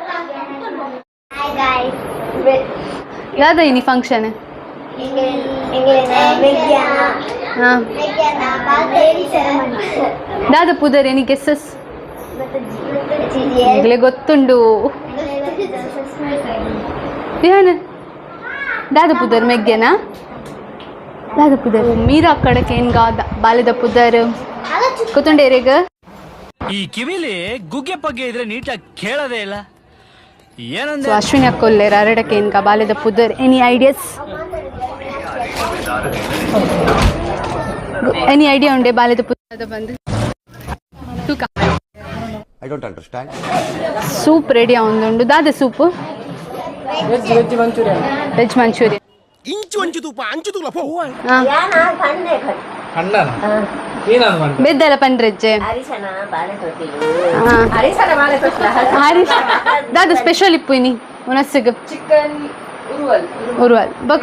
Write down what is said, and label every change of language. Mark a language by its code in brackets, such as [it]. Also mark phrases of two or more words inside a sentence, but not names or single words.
[tcy] ದಾದ ಇನಿ ಫಂಕ್ಷನ್ ಹಾಂ ದಾದ ಪುದರ್ [en] any guesses [tcy] ಈಗಲೇ ಗೊತ್ತುಂಡು ಏನ ದಾದ ಪುದರ್ ಮೆಗ್ಗೆನಾ ದಾದ ಪುದರ್ ಮೀರಾ ಕಡಕ್ಕೆ ಏನ್ಗ ಬಾಲ್ಯದ ಪುದರ್ ಗೊತ್ತುಂಡೇರೇಗ [kn] ಈ ಕಿವಿಲಿ ಗುಗ್ಗೆ ಪಗ್ಗೆ ಇದ್ರೆ ನೀಟಾಗಿ ಕೇಳೋದೇ ಇಲ್ಲ ಏನಂದ್ರೆ. [tcy] ಸೊ ಅಶ್ವಿನಿ ಅಕ್ಕೊಲ್ಲೇರ ಅರಡಕ್ಕೆ ಏನ್ಗ ಬಾಲ್ಯದ ಪುದರ್ [en] any ideas any idea [tcy] ಉಂಡೆ ಬಾಲ್ಯದ ಪುದರ್ ಬಂದು ತೂಕ [en] I don't understand. [tcy] ಸೂಪ್ ರೆಡಿ ಒಂದುಂಡು ದಾದ ಸೂಪು [en] veg Manchurian [tcy] ಇಂಚು ಅಂಚು ತೂಪ ಅಂಚು ತೂಲ ಪೋ ಬೆದ್ದಲ ಪಂಡ್ರೆಜ್ಜೆ ದಾದ ಸ್ಪೆಷಲ್ ಇಪ್ಪು ಇನಿ ಉನಸ್ಸಿಗ ಚಿಕನ್ ಉರುವಲ್ ಬಕ